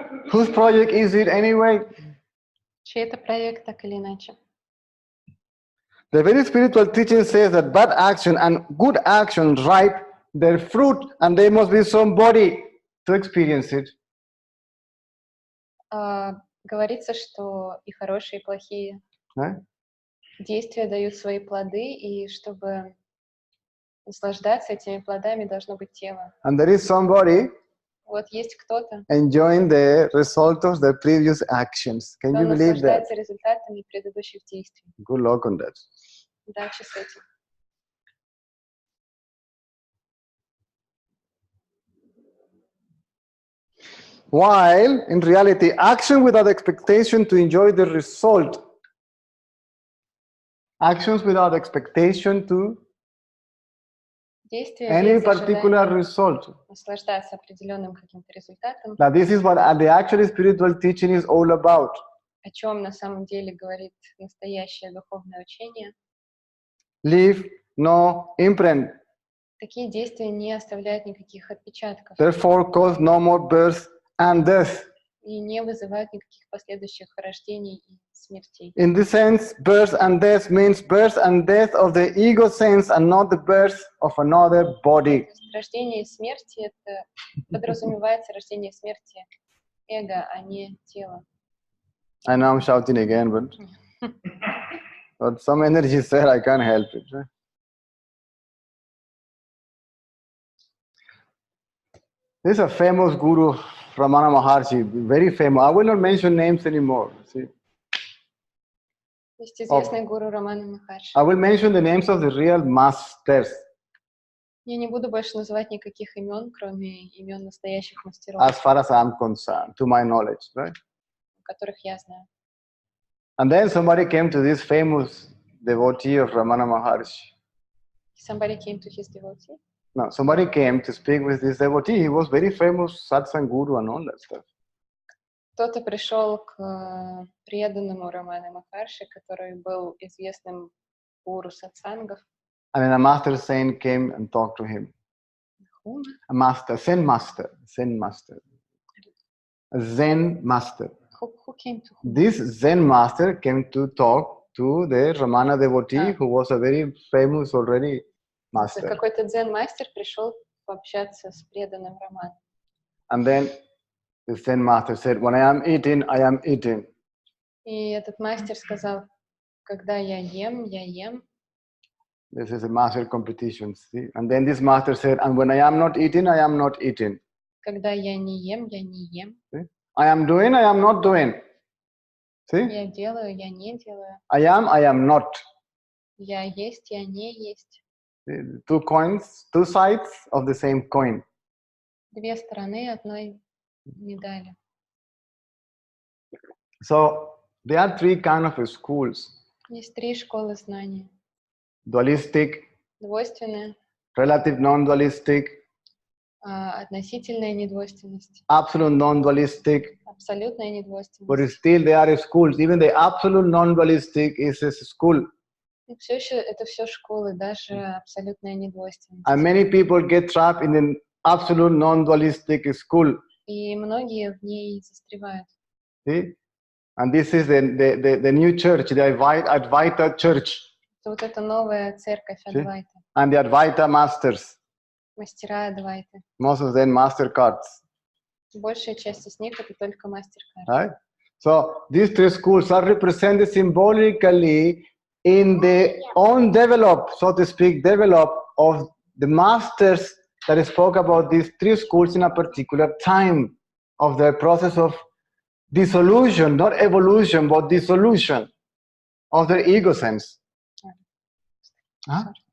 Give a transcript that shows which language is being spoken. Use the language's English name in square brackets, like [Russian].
[English] Whose project is it anyway? [Russian] Чей это проект, так или иначе? [English] The very spiritual teaching says that bad action and good action ripe their fruit, and there must be somebody to experience it. [Russian] Говорится, что и хорошие, и плохие действия дают свои плоды, и чтобы наслаждаться этими плодами, должно быть тело. [English] And there is somebody [Russian] Вот есть кто-то, [English] enjoying the result of the previous actions. Can you [Russian] кто [English] believe that? [Russian] наслаждается результатами предыдущих действий. [English] Good luck on that. [Russian] Удачи с этим. [English] While, in reality, action without expectation to enjoy the result. Actions without expectation to [Russian] Действия [English] any [Russian] без [English] particular [Russian] ожидания [English] result. [Russian] наслаждаться определенным каким-то результатом, [English] Now, this is what the actual spiritual teaching is all about. [Russian] о чем на самом деле говорит настоящее духовное учение. [English] Leave no imprint. [Russian] Такие действия не оставляют никаких отпечатков [English] Therefore, cause no more birth and death. [Russian] и не вызывают никаких последующих рождений и смертей. [English] In this sense, birth and death means birth and death of the ego sense and not the birth of another body. [Russian] То есть рождение и смерть — это подразумевается рождение и смерти эго, а не тела. [English] I know I'm shouting again, but some energy is there, I can't help it. Right? There's a famous guru, Ramana Maharshi, very famous. I will not mention names anymore. See? [Russian] Есть известный гуру Рамана Махарши. [English] I will mention the names of the real masters. [Russian] Я не буду больше называть никаких имен, кроме имен настоящих мастеров, [English] As far as I'm concerned, to my knowledge, right? [Russian] которых я знаю. [English] And then somebody came to this famous devotee of Ramana Maharshi. Somebody came to his devotee. No, somebody came to speak with this devotee. He was very famous satsang guru and all that stuff. [Russian] Кто-то пришел к преданному Рамана Махарши, который был известным гуру сатсангов. [English] And then a master saint came and talked to him. A master, Zen master. A Zen master. Who came to whom? This Zen master came to talk to the Ramana devotee, who was a very famous already master. [Russian] Какой-то дзен-мастер пришел пообщаться с преданным Раманом. [English] And then the Zen master said, when I am eating, I am eating. [Russian] И этот мастер сказал, когда я ем. [English] This is a master competition, see? And then this master said, and when I am not eating, I am not eating. [Russian] Когда я не ем. [English] See? I am doing, I am not doing. See? [Russian] Я делаю, я не делаю. [English] I am not. [Russian] Я есть, я не есть. [English] Two coins, two sides of the same coin. [Russian] Две стороны одной медали. [English] So there are three kind of schools. [Russian] Есть три школы знаний. [English] Dualistic, [Russian] Двойственная, [English] relative non-dualistic, [Russian] относительная недвойственность, [English] absolute non-dualistic. [Russian] абсолютная недвойственность. [English] But still there are schools. Even the absolute non-dualistic is a school. [Russian] И все еще это все школы, даже абсолютная недвойственность. [English] And many people get trapped in the absolute non-dualistic school. [Russian] И многие в ней застревают. [English] See? And this is the new church, the Advaita church. [Russian] Вот это новая церковь Адвайта. [English] And the Advaita masters. [Russian] Мастера Адвайты. [English] Most of them master cards. [Russian] Большая часть из них это только мастер-карты. [English] Right? So these three schools are represented symbolically in the own develop, so to speak, develop of the masters that spoke about these three schools in a particular time of their process of dissolution, not evolution, but dissolution of their ego sense. Huh?